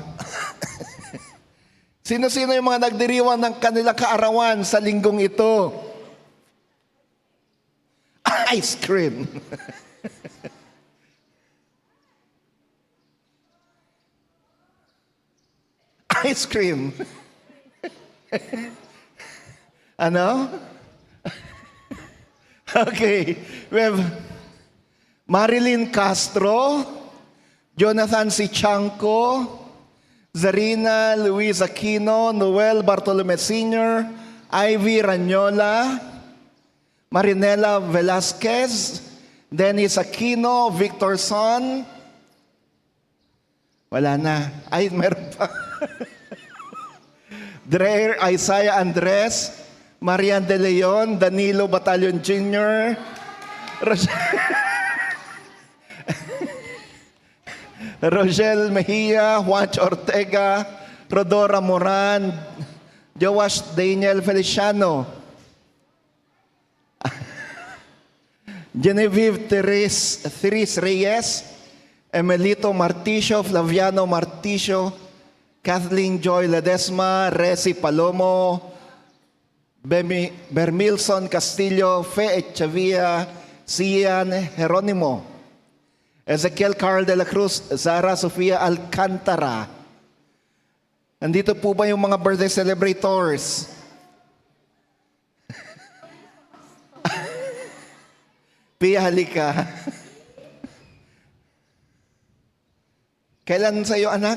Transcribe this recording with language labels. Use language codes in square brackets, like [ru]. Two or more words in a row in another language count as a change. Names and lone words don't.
[tl] Sino-sino yung mga nagdiriwang ng kanilang kaarawan sa linggong ito? [en] Ice cream! Ice cream. [tl] Ano? Okay. [en] We have Marilyn Castro, Jonathan Sichanco, Zarina Luis Aquino, Noel Bartolome Sr., Ivy Ranyola, Marinela Velasquez, Dennis Aquino, Victor Son. [tl] Wala na. Ay, meron pa. Dreher Isaiah Andres, Marian De Leon, Danilo Batalyon Jr., Rogel Mejia, Juancho Ortega, Rodora Moran, Joash Daniel Feliciano, Genevieve Therese Reyes, Emelito Marticio, Flaviano Marticio, Kathleen Joy Ledesma, Resi Palomo, Bermilson Castillo, Fe Echavia, Cian Jeronimo, Ezekiel Carl de la Cruz, Zara Sofia Alcantara. Nandito po ba yung mga [en] birthday celebrators? [tl] Pia, halika. Kailan sa'yo, anak?